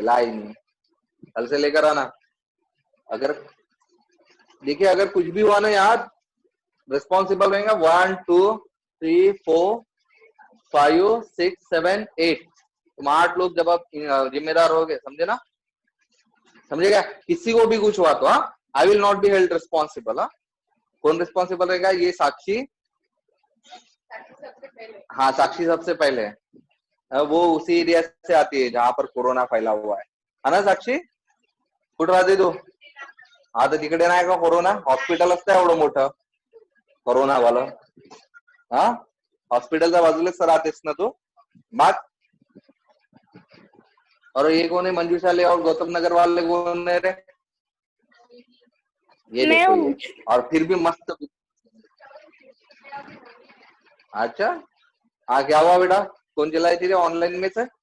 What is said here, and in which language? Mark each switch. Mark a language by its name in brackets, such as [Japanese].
[Hindi] लाई नहीं, कल से लेकर आना। अगर देखिए अगर कुछ भी हुआ ना यार, रिस्पॉन्सिबल रहेगा 1 2 3 4 5 6 7 8, तुम 8 लोग जब आप जिम्मेदार होगे, समझे ना? समझेगा? किसी को भी कुछ हुआ तो हाँ [English] I will not be held responsible. [Hindi] हाँ कौन रिस्पॉन्सिबल रहेगा? ये साक्षी। हाँ साक्षी सबसे पहले है, वो उसी एरिया से आती है जहां पर कोरोना फैला हुआ है ना साक्षी? [Marathi] कुठं राहते तू? हा तर तिकडे नाही का कोरोना हॉस्पिटल असतं एवढं मोठं कोरोना वाला? हाँ हॉस्पिटलच्या बाजूलाच राहतेस ना तू? मग [Hindi] और ये कौन है? मंजूशाले और गौतम नगर वाले कौन है रे? ये देखो ये, और फिर भी मस्त। अच्छा हाँ क्या हुआ बेटा? कौन चलाई थी रे ऑनलाइन में से?